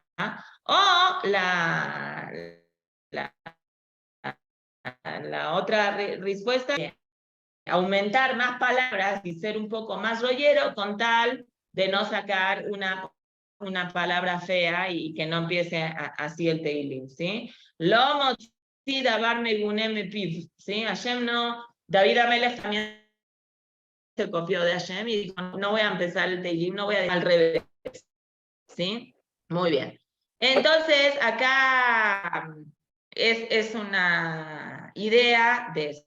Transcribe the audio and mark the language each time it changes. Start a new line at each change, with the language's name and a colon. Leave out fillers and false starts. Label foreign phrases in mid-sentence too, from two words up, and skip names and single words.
Spanish: O la otra respuesta es aumentar más palabras y ser un poco más rollero con tal de no sacar una palabra fea y que no empiece así el Teilim, ¿sí?
Hebrew: לא מוציא דבר מגונה מפיו,
Spanish: ¿sí? Hashem no, David Amelech también se copió de Hashem y dijo, no voy a empezar el Teilim, no voy a al revés, ¿sí? Muy bien. Entonces, acá es una idea de eso.